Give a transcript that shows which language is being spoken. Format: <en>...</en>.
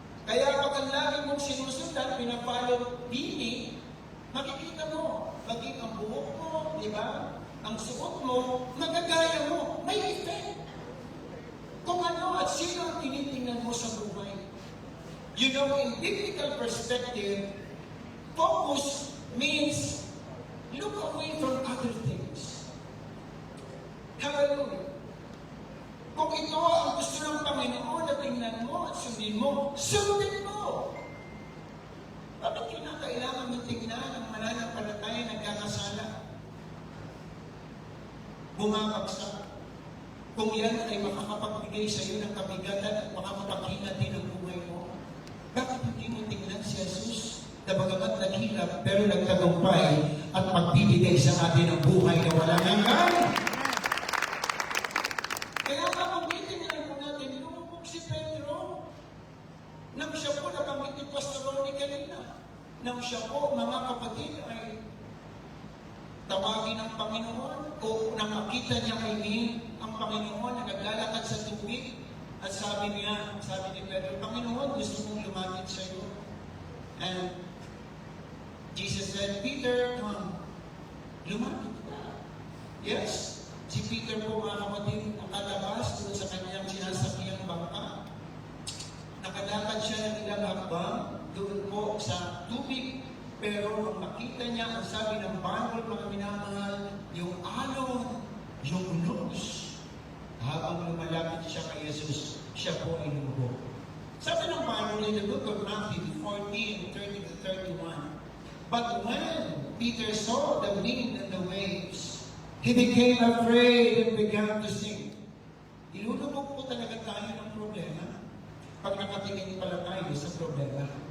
<tl>Kaya pag ang lagi mong sinusundan, pinafollow Bini, makikita mo, maging ang buhok mo, di ba? Ang suot mo, magagaya mo, may effect. Kung ano at sino ang tinitingnan mo sa buhay.</tl> <en>You know, in biblical perspective, focus means look away from other things. Hallelujah.</en> <tl>Kung ito ang gusto ng Panginoon na tingnan mo at sundin mo, sundin mo. Bakit kinakailangan mo tingnan ang mananampalataya nagkakasala? Bumabagsak. Kung yan ay makakapagbigay sa iyo ng kabigatan at makakapaghinat din ang buhay mo, bakit hindi mo tingnan si Jesus na bagamat naghilap pero nagtagumpay at magbibigay sa atin ng buhay na walang hanggan? Kaya mabangitin na po natin, lumubog si Pedro. Nang siya po, nabanggit ni Pastor Ronnie kanina, nang siya po, mga kapatid, ay tawagin ng Panginoon o nang makita niya ang Panginoon na naglalakad sa tubig at sabi ni Pedro, Panginoon, gusto mong lumapit sa iyo.</tl> <en>And Jesus said, Peter, come.</en> <tl>Lumapit ka. Yes, si Peter po mga kapatid, nakalabas doon sa kanyang sinasakiyang bangka. Nakadakad siya ng ilang hakbang doon po sa tubig. Pero ang makita niya, ang sabi ng Bible, mga minamahal, yung alon, yung luz. Habang lumalapit siya kay Jesus, siya po ay lumubog. Sabi ng Bible</tl> <en>in the book of Matthew 14:30-31, but when Peter saw the wind and the waves, he became afraid and began to sink.</en> <tl>Ilulubog po talaga tayo ng problema pag nakatingin pala tayo sa problema.</tl>